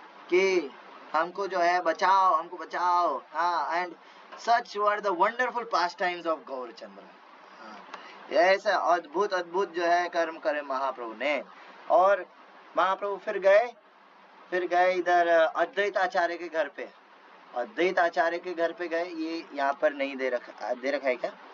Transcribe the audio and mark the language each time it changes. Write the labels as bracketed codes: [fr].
[hi] कि हमको जो है बचाओ, हमको बचाओ. And [en] Such were the wonderful pastimes of Gaurachandra. [hi] ऐसे अद्भुत अद्भुत जो है कर्म करे महाप्रभु ने। और महाप्रभु फिर गए इधर अद्वैत आचार्य के घर पे। अद्वैत आचार्य के घर पे गए, ये यहाँ पर नहीं दे रखा है क्या?